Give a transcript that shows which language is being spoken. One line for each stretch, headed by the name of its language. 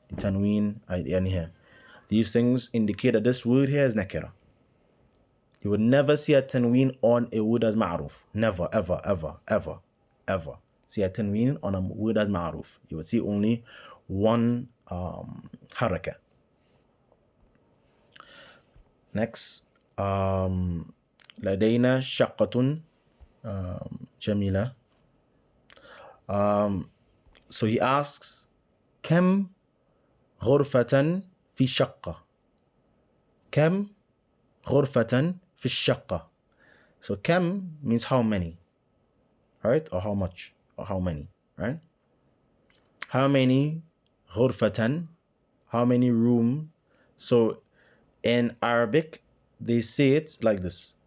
English: The tanween at the end here. These things indicate that this word here is nakira. You would never see a tanween on a word as ma'ruf. Never, ever, ever, ever, ever see a tanween on a word as ma'ruf. You would see only one haraka. Next,
Arabic: لدينا شقة جميلة.
English: So he asks,
Arabic: كم غرفة في الشقة? كم غرفة في الشقة?
English: So كم means how many, right? Or how much, or how many, right? How many غرفة? How many room? So in Arabic, they say it like this.